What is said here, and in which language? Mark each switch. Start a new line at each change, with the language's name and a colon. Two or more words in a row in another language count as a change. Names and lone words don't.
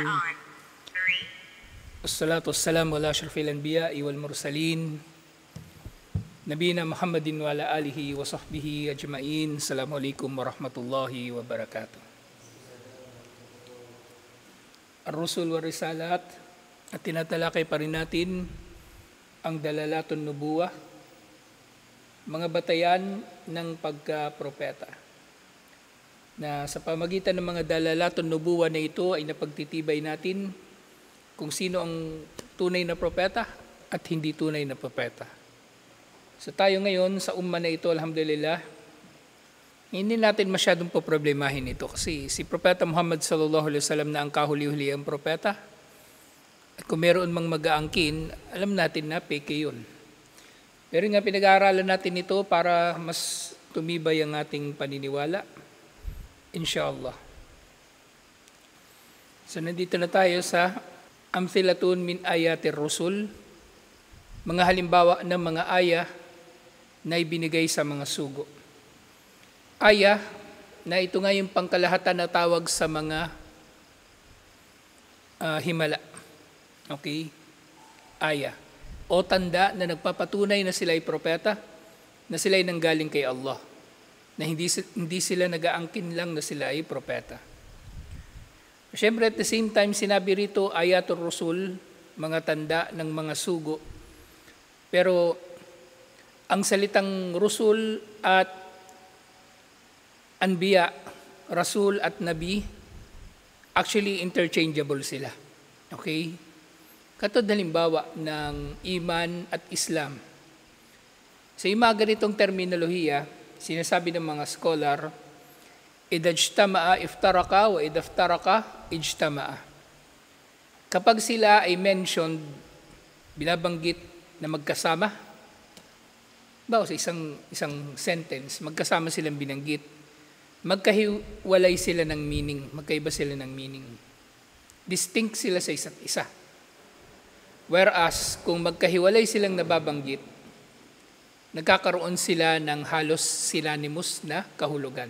Arabic: والصلاة والسلام على أشرف الأنبياء والمرسلين. نبينا محمد وعلى آله وصحبه أجمعين. السلام عليكم ورحمة الله وبركاته. الرسل والرسالات,
Filipino: at tinatalakay pa rin natin ang
Arabic: دلالات النبوة,
Filipino: mga batayan ng pagka-propeta, na sa pamagitan ng mga
Arabic: دلالات النبوة
Filipino: na ito ay napagtitibay natin kung sino ang tunay na propeta at hindi tunay na propeta. So tayo ngayon sa umma na ito, alhamdulillah, hindi natin masyadong poproblemahin ito kasi si Propeta Muhammad
Arabic: صلى الله عليه وسلم
Filipino: na ang kahuli-huli ang propeta. At kung meron mang mag-aangkin, alam natin na peke yun. Pero nga pinag-aaralan natin ito para mas tumibay ang ating paniniwala. Inshallah. So nandito na tayo sa
Arabic: أمثلة من آيات الرسل,
Filipino: mga halimbawa ng mga aya na ibinigay sa mga sugo. Aya na ito nga yung pangkalahatan na tawag sa mga himala. Okay? Aya. O tanda na nagpapatunay na sila ay propeta, na sila ay nanggaling kay Allah, na hindi sila nag-aangkin lang na sila ay propeta. Siyempre
English: at the same time,
Filipino: sinabi rito
Arabic: آيات الرسل,
Filipino: mga tanda ng mga sugo. Pero ang salitang rusul at anbiya, rasul at nabi, actually interchangeable sila. Okay? Katulad halimbawa ng iman at Islam. Sa mga ganitong terminolohiya, sinasabi ng mga scholar,
Arabic: إذا اجتمعا افترقا وإذا افترقا اجتمعا.
Filipino: Kapag sila ay mentioned, binabanggit na magkasama, bawa sa isang sentence, magkasama silang binanggit, magkahiwalay sila ng meaning, magkaiba sila ng meaning. Distinct sila sa isa't isa. Whereas, kung magkahiwalay silang nababanggit, nagkakaroon sila ng halos synonymous na kahulugan.